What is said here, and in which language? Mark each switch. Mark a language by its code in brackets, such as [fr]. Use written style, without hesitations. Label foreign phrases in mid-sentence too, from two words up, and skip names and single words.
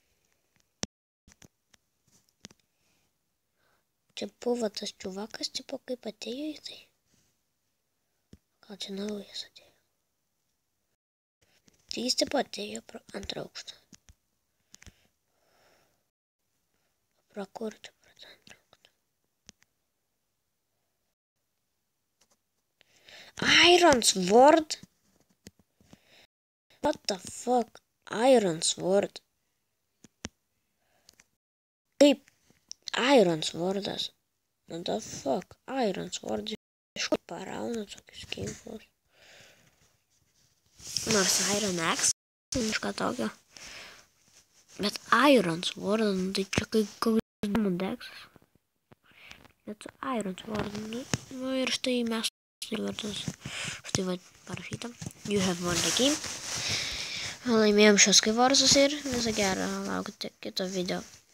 [lt] Čia buvo tas čiuvakas, tipo, kaip atėjo į tai. Gal čia naujas atėjo. Tai jis tipo atėjo pro antrą aukštą. Pro kur tai pro antrą aukštą? [en] Iron Sword? What the fuck? Iron Sword. [lt] Kaip Iron Swordas? [en] What the fuck? Iron Sword. [lt] Iš kur parauna tokius ginklus? Nors Iron Axe, kažką tokio. Bet Iron Sword, tai čia koks deksas. Bet Iron Sword, nu ir štai mes vardas. Štai va parašyta. [en] You have won the game. [lt] Laimėjom šios Skywarsus ir visą gerą, laukite kito video.